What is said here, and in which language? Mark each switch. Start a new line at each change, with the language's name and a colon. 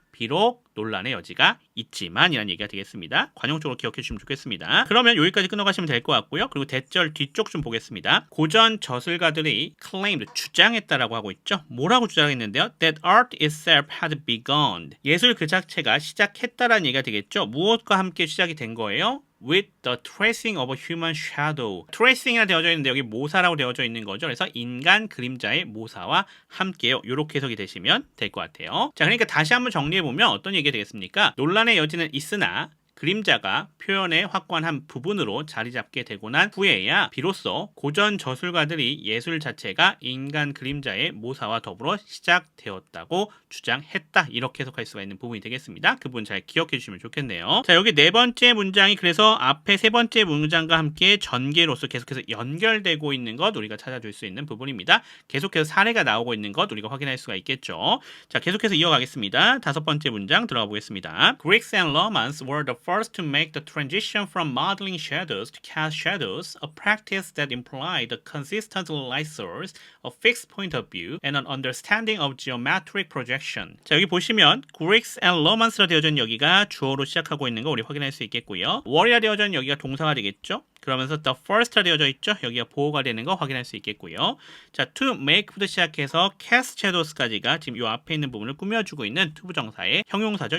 Korean: 비록 논란의 여지가 있지만 이라는 얘기가 되겠습니다. 관용적으로 기억해 주시면 좋겠습니다. 그러면 여기까지 끊어가시면 될 것 같고요. 그리고 대절 뒤쪽 좀 보겠습니다. 고전 저술가들이 claimed, 주장했다라고 하고 있죠. 뭐라고 주장했는데요?
English: That art itself had begun.
Korean: 예술 그 자체가 시작했다라는 얘기가 되겠죠. 무엇과 함께 시작이 된 거예요?
English: With the tracing of a human shadow.
Korean: tracing이라 되어져 있는데 여기 모사라고 되어져 있는 거죠. 그래서 인간 그림자의 모사와 함께요. 이렇게 해석이 되시면 될 것 같아요. 자, 그러니까 다시 한번 정리해보면 어떤 얘기가 되겠습니까? 논란의 여지는 있으나 그림자가 표현의 확고한 한 부분으로 자리 잡게 되고 난 후에야 비로소 고전 저술가들이 예술 자체가 인간 그림자의 모사와 더불어 시작되었다고 주장했다. 이렇게 해석할 수가 있는 부분이 되겠습니다. 그 부분 잘 기억해 주시면 좋겠네요. 자, 여기 네 번째 문장이 그래서 앞에 세 번째 문장과 함께 전개로서 계속해서 연결되고 있는 것 우리가 찾아줄 수 있는 부분입니다. 계속해서 사례가 나오고 있는 것 우리가 확인할 수가 있겠죠. 자, 계속해서 이어가겠습니다. 다섯 번째 문장 들어가 보겠습니다.
English: Greeks and Romans were the first to make the transition from modeling shadows to cast shadows, a practice that implied a consistent light source, a fixed point of view, and an understanding of geometric projection.
Korean: 자, 여기 보시면
English: Greeks and Romans
Korean: 라 되어져 있는 여기가 주어로 시작하고 있는 거 우리 확인할 수 있겠고요. were이라 되어져 있는 여기가 동사가 되겠죠. 그러면서
English: the first
Korean: 라 되어져 있죠. 여기가 보호가 되는 거 확인할 수 있겠고요. 자, to make부터 시작해서
English: cast shadows
Korean: 까지가 지금 이 앞에 있는 부분을 꾸며주고 있는 투부정사의 형용사죠.